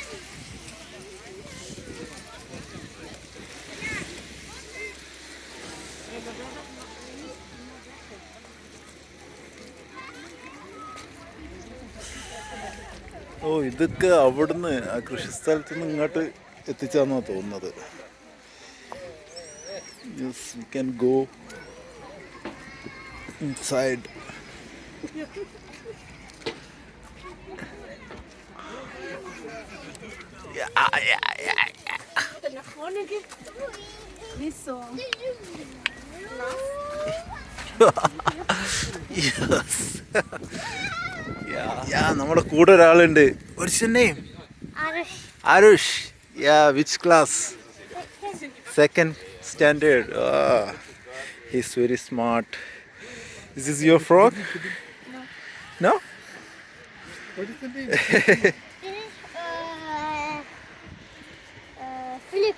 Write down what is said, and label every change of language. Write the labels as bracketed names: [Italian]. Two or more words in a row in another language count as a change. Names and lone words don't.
[Malayalam] ഓ, ഇതൊക്കെ അവിടുന്ന് ആ കൃഷിസ്ഥലത്ത് നിന്ന് ഇങ്ങോട്ട് എത്തിച്ചാന്നാണ് തോന്നുന്നത്. [English] യെസ്, we can go inside. [German] Nach vorne geht. Nicht so. [Malayalam] നമ്മുടെ കൂടെ ഒരാളുണ്ട്. [English] What's your name? Arush. Yeah, which class? Second standard. He's very smart. Is this your frog? No? What is the name? Philip.